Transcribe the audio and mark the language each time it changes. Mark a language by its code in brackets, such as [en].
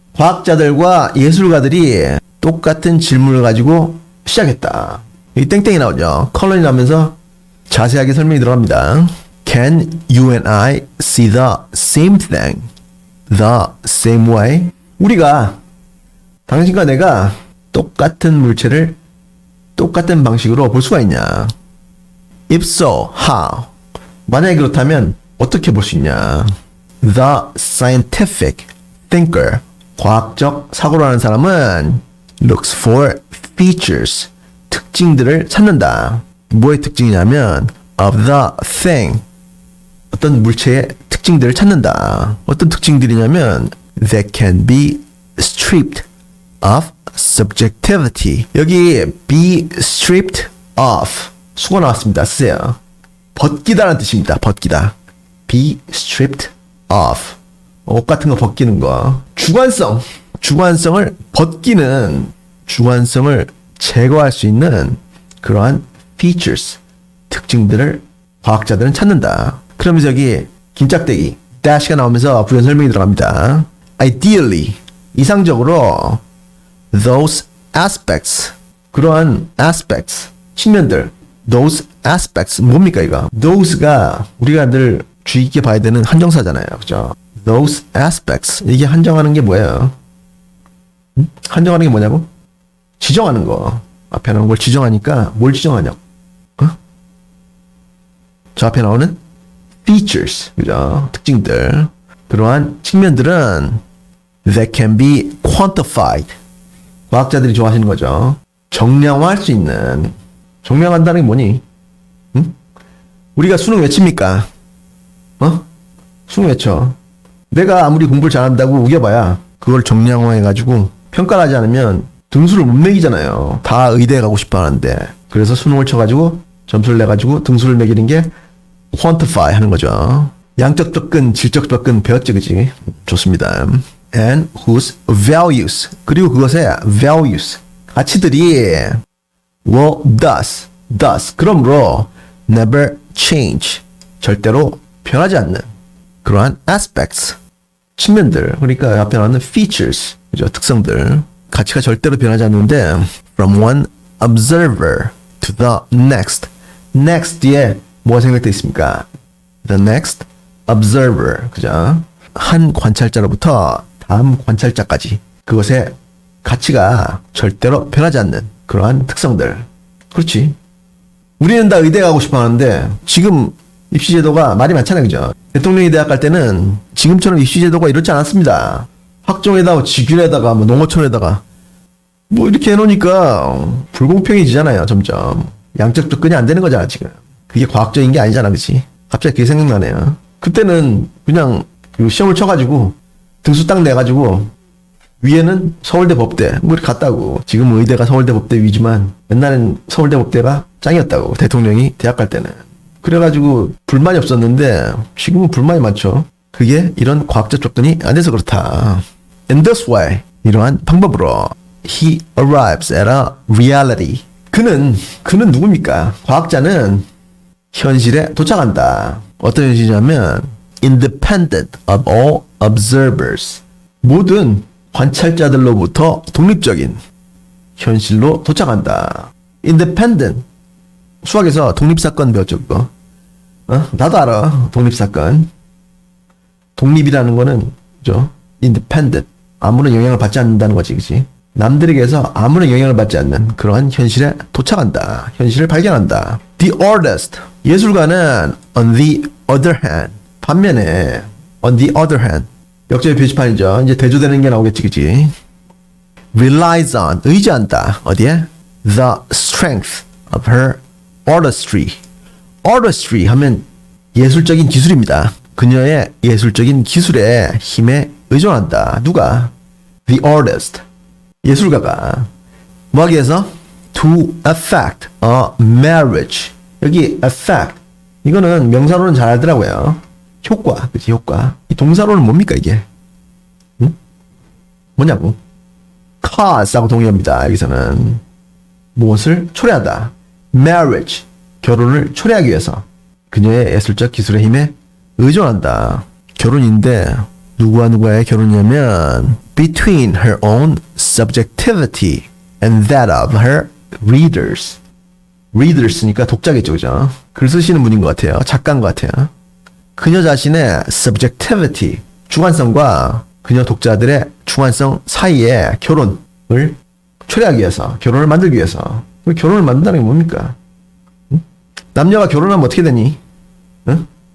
[ko] 과학자들과 예술가들이 똑같은 질문을 가지고 시작했다. 이 땡땡이 나오죠. 컬러링 나오면서 자세하게 설명이 들어갑니다. [en] Can you and I see the same thing the same way? [ko] 우리가, 당신과 내가 똑같은 물체를 똑같은 방식으로 볼 수가 있냐? [en] If so, how? [ko] 만약에 그렇다면 어떻게 볼 수 있냐? [en] The scientific thinker, [ko] 과학적 사고를 하는 사람은 [en] looks for features, [ko] 특징들을 찾는다. 뭐의 특징이냐면 [en] of the thing, [ko] 어떤 물체의 특징들을 찾는다. 어떤 특징들이냐면 [en] that can be stripped of subjectivity. [ko] 여기 be stripped of 수고 나왔습니다. 쓰세요. 벗기다라는 뜻입니다. 벗기다. be stripped of 옷 같은 거 벗기는 거. 주관성을 벗기는, 주관성을 제거할 수 있는 그러한 features, 특징들을 과학자들은 찾는다. 그러면서 여기 긴짝대기 dash가 나오면서 부연 설명이 들어갑니다. [en] Ideally, [ko] 이상적으로 [en] those aspects, [ko] 그러한 [en] aspects, [ko] 측면들, [en] those aspects, [ko] 뭡니까 이거? those가 우리가 늘 주의 깊게 봐야 되는 한정사잖아요. 그죠? those aspects, 이게 한정하는 게 뭐예요? 한정하는 게 뭐냐고? 지정하는 거. 앞에 나오는 걸 지정하니까 뭘 지정하냐고. 저 앞에 나오는 features, 그죠? 특징들. 그러한 측면들은 [en] that can be quantified. [ko] 과학자들이 좋아하시는 거죠. 정량화할 수 있는. 정량한다는 게 뭐니? 응? 우리가 수능 외칩니까? 수능 외쳐. 내가 아무리 공부를 잘한다고 우겨봐야 그걸 정량화해가지고 평가를 하지 않으면 등수를 못 매기잖아요. 다 의대에 가고 싶어 하는데. 그래서 수능을 쳐가지고 점수를 내가지고 등수를 매기는 게 quantify 하는 거죠. 양적 접근, 질적 접근 배웠지, 그치? 좋습니다. [en] And whose values, [ko] 그리고 그것의 values, 가치들이 [en] will thus, [ko] 그러므로 [en] never change, [ko] 절대로 변하지 않는 그러한 aspects, 측면들, 그러니까 앞에 나오는 features, 그죠? 특성들, 가치가 절대로 변하지 않는데 [en] from one observer to the next. [ko] next 뒤에 뭐가 생각되어 있습니까? [en] the next observer, [ko] 그죠? 한 관찰자로부터 다음 관찰자까지 그것의 가치가 절대로 변하지 않는 그러한 특성들. 그렇지. 우리는 다 의대 가고 싶어 하는데 지금 입시제도가 말이 많잖아요, 그죠? 대통령이 대학 갈 때는 지금처럼 입시제도가 이렇지 않았습니다. 학종에다가 직윤에다가 뭐 농어촌에다가 뭐 이렇게 해놓으니까 불공평해지잖아요. 점점 양적 접근이 안 되는 거잖아 지금. 그게 과학적인 게 아니잖아, 그치? 갑자기 그게 생각나네요. 그때는 그냥 시험을 쳐가지고 등수 딱 내가지고 위에는 서울대 법대 뭐 이렇게 갔다고. 지금은 의대가 서울대 법대 위지만 옛날엔 서울대 법대가 짱이었다고. 대통령이 대학 갈 때는. 그래가지고 불만이 없었는데 지금은 불만이 많죠. 그게 이런 과학적 접근이 안 돼서 그렇다. [en] In this way, [ko] 이러한 방법으로 [en] he arrives at a reality. [ko] 그는 누굽니까? 과학자는 현실에 도착한다. 어떤 현실이냐면 [en] independent of all observers. [ko] 모든 관찰자들로부터 독립적인 현실로 도착한다. [en] independent. [ko] 수학에서 독립사건 배웠죠, 그거. 나도 알아. 독립사건. 독립이라는 거는, 그죠? independent. 아무런 영향을 받지 않는다는 거지, 그치? 남들에게서 아무런 영향을 받지 않는 그러한 현실에 도착한다. 현실을 발견한다. [en] The artist. [ko] 예술가는 [en] on the other hand. [ko] 반면에 [en] on the other hand. [ko] 역적의 표지판이죠. 이제 대조되는 게 나오겠지, 그치? [en] relies on. [ko] 의지한다. 어디에? [en] The strength of her artistry. [ko] artistry 하면 예술적인 기술입니다. 그녀의 예술적인 기술에 힘에 의존한다. 누가? [en] The artist. [ko] 예술가가 뭐 하기 위해서? [en] To effect a marriage. [ko] 여기 [en] effect. [ko] 이거는 명사로는 잘 알더라고요. 효과. 그치, 효과. 이 동사로는 뭡니까, 이게? 응? 뭐냐고? cause하고 동의합니다. 여기서는. 무엇을 초래하다. marriage. 결혼을 초래하기 위해서. 그녀의 예술적 기술의 힘에 의존한다. 결혼인데, 누구와 누구의 결혼이냐면 [en] between her own subjectivity and that of her readers. [ko] readers니까 독자겠죠, 그죠? 글 쓰시는 분인 것 같아요. 작가인 것 같아요. 그녀 자신의 subjectivity, 주관성과 그녀 독자들의 주관성 사이에 결혼을 초래하기 위해서, 결혼을 만들기 위해서. 결혼을 만든다는 게 뭡니까? 응? 남녀가 결혼하면 어떻게 되니? 응?